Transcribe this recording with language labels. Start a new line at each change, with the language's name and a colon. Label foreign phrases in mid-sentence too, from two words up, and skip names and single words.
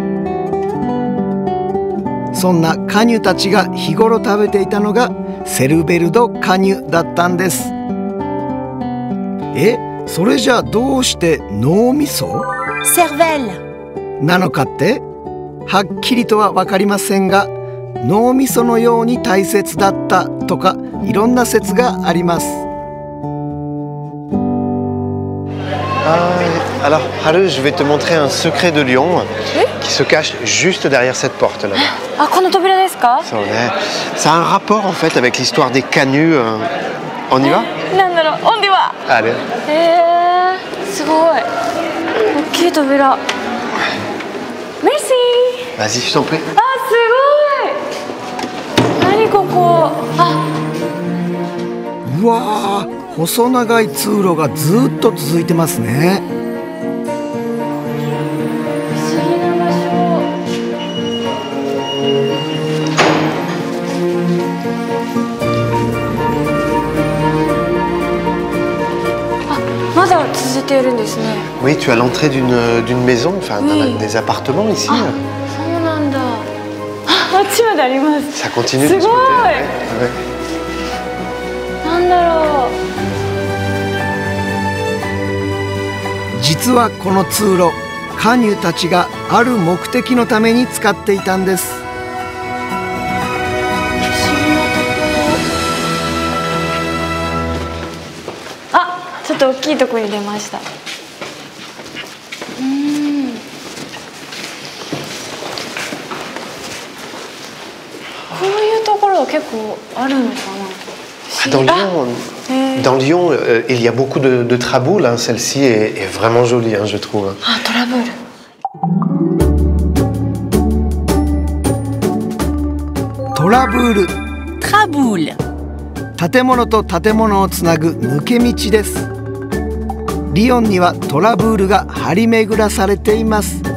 Japanese: そんなカニュたちが日頃食べていたのがセルベル・ド・カニュだったんです。それじゃあどうして脳みそ
French: Cervelle
Japanese: なのかってはっきりとは分かりませんが、脳みそのように大切だったとかいろんな説があります。
French: Alors, Haru, je vais te montrer un secret de Lyon qui se cache juste derrière cette porte là-bas.
Japanese: あ、この扉ですか？
French: Ça a un rapport en fait avec l'histoire des canuts. On y va?
Japanese: なんだろう、オンディは。
French: Allez.
Japanese: すごい。大きい扉。
French: メルシー。 Vas-y, je t'en prie.
Japanese: あ、すごい。何ここ？あ、うわー、 細長い通路がずっと続いてますね。不思議な場所。あ、まだ続いているんですね。
French: Oui, tu as l'entrée d'une maison, enfin Oui. des appartements ici.
Japanese: そうなんだ。あっちまであります。
French: Ça continue de
Japanese: すごい。
French: ce côté. Ouais.
Japanese: なんだろう。実はこの通路、カニュたちがある目的のために使っていたんです。不思議なところ。あ、ちょっと大きいところに出ました。こういうところは結構あるのかな。
French: Dans Lyon, il y a beaucoup de traboules. Hein. Celle-ci est vraiment jolie, hein, je trouve.
Japanese: あ、トラブル。トラブール、
French: Traboule.
Japanese: 建物と建物をつなぐ抜け道です。リヨンにはトラブールが張り巡らされています。